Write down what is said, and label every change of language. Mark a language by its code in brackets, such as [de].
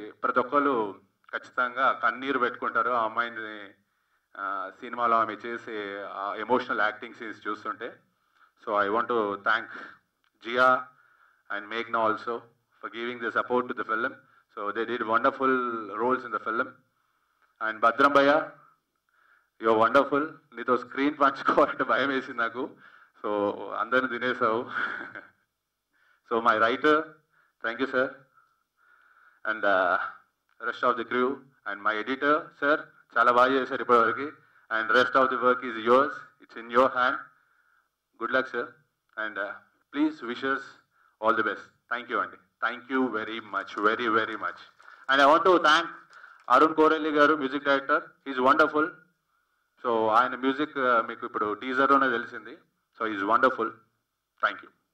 [te] ప్రతి ఒక్కరు ఖచ్చితంగా కన్నీరు పెట్టుకుంటారు ఆ అమ్మాయిని సినిమాలో ఆమె చేసే ఎమోషనల్ యాక్టింగ్ సీన్స్ చూస్తుంటే. [en] So I want to thank Jiya and మేఘ్నా also for giving the support to the film. So they did wonderful roles in the film. And Bhadram Bhaiya, you're wonderful. [te] Nito screen పంచుకోవాలంటే భయం వేసింది నాకు. So అందరిని తినేసావు. [en] So my writer, thank you sir. And rest of the crew and my editor, sir, [te] చాలా బాగా చేశారు ఇప్పటివరకు. [en] And rest of the work is yours. It's in your hand. Good luck sir. And please wish us all the best. Thank you Andy. Thank you very much, very, very much. And I want to thank Arun Korelli garu, music director. He's wonderful. [te] So ఆయన music మీకు ఇప్పుడు టీజర్లోనే తెలిసింది. [en] So he's wonderful. Thank you.